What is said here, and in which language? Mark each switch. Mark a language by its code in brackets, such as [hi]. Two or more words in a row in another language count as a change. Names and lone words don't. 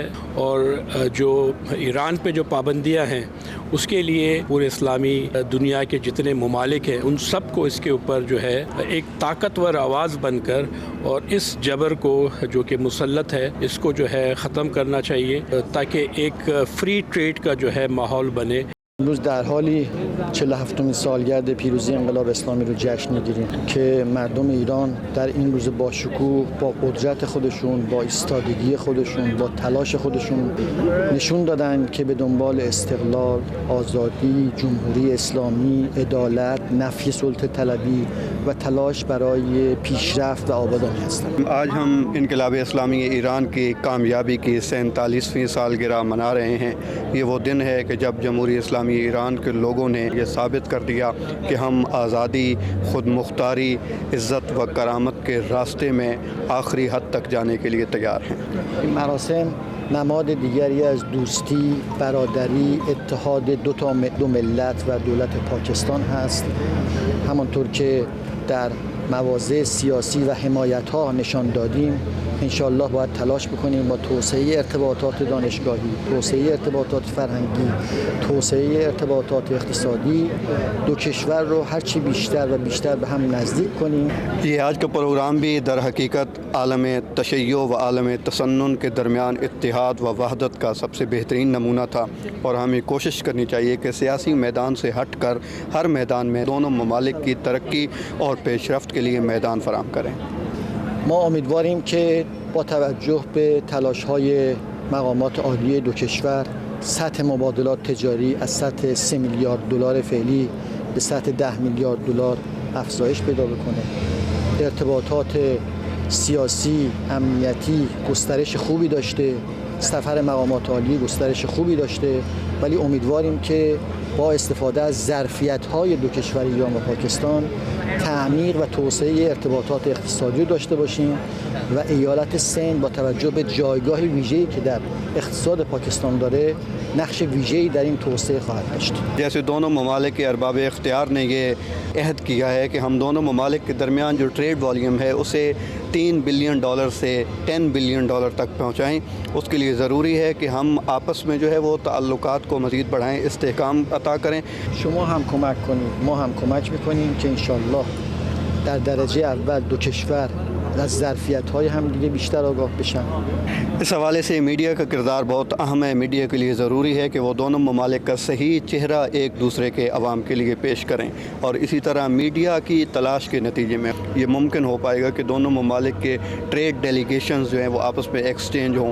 [ur] اور جو ایران پہ جو پابندیاں ہیں اس کے لیے پورے اسلامی دنیا کے جتنے ممالک ہیں ان سب کو اس کے اوپر جو ہے ایک طاقتور آواز بن کر اور اس جبر کو جو کہ مسلط ہے اس کو جو ہے ختم کرنا چاہیے، تاکہ ایک فری ٹریڈ کا جو ہے ماحول بنے۔ [fa] امروز در حالی 47مین سالگرد پیروزی انقلاب اسلامی رو جشن میگیریم که مردم ایران در این روز با شکوه، با قدرت خودشون، با ایستادگی خودشون، با تلاش خودشون نشون دادن که به دنبال استقلال، آزادی، جمهوری اسلامی، عدالت، نفی سلطه طلبی و تلاش برای پیشرفت و آبادانی هستند. [ur] آج ہم انقلاب اسلامی ایران کی کامیابی کی 47ویں سالگرہ منا رہے ہیں۔ یہ وہ دن ہے کہ جب جمہوری اسلامی ایران کے لوگوں نے یہ ثابت کر دیا کہ ہم آزادی، خود مختاری، عزت و کرامت کے راستے میں آخری حد تک جانے کے لیے تیار ہیں۔ [fa] این مراسم نماد دیگری از دوستی، برادری، اتحاد دو ملت و دولت پاکستان هست. همانطور که در مواضع سیاسی و حمایت ها نشان دادیم، انشاءالله باید تلاش بکنیم با توسعه ارتباطات دانشگاهی، توسعه ارتباطات فرهنگی، توسعه ارتباطات اقتصادی دو کشور رو هرچی بیشتر و بیشتر به هم نزدیک کنیم۔ [ur] یہ آج کا پروگرام بھی در حقیقت عالم تشیع و عالم تسنن کے درمیان اتحاد و وحدت کا سب سے بہترین نمونہ تھا، اور ہمیں کوشش کرنی چاہیے کہ سیاسی میدان سے ہٹ کر ہر میدان میں دونوں ممالک کی ترقی اور پیش رفت کے لیے میدان فراہم کریں۔ [fa] ما امیدواریم که با توجه به تلاش‌های مقامات عالی دو کشور سطح مبادلات تجاری از سطح 3 میلیارد دلار فعلی به سطح 10 میلیارد دلار افزایش پیدا بکنه. ارتباطات سیاسی، امنیتی گسترش خوبی داشته، سفر مقامات عالی گسترش خوبی داشته، ولی امیدواریم که با استفاده از ظرفیت‌های دو کشور ایران و پاکستان تعمیق و توسعه ارتباطات اقتصادی داشته باشیم و ایالت سند با توجه به جایگاه ویژه‌ای که در اقتصاد پاکستان داره نقش ویژه‌ای در این توسعه خواهد داشت. [ur] جیسے دونوں ممالک کے ارباب اختیار نے یہ عہد کیا ہے کہ ہم دونوں ممالک کے درمیان جو ٹریڈ والیوم ہے اسے $3 بلین سے $10 بلین تک پہنچائیں، اس کے لیے ضروری ہے کہ ہم آپس میں جو ہے وہ تعلقات کو مزید بڑھائیں، استحکام عطا کریں۔ [fa] شما هم کمک کنید، ما هم کمک میکنیم که انشالله در درجه اول دو کشور از ظرفیت‌های هم دیگه بیشتر آگاه بشن۔ [ur] اس حوالے سے میڈیا کا کردار بہت اہم ہے۔ میڈیا کے لیے ضروری ہے کہ وہ دونوں ممالک کا صحیح چہرہ ایک دوسرے کے عوام کے لیے پیش کریں، اور اسی طرح میڈیا کی تلاش کے نتیجے میں یہ ممکن ہو پائے گا کہ دونوں ممالک کے ٹریڈ ڈیلیگیشنز جو ہیں وہ آپس میں ایکسچینج ہوں۔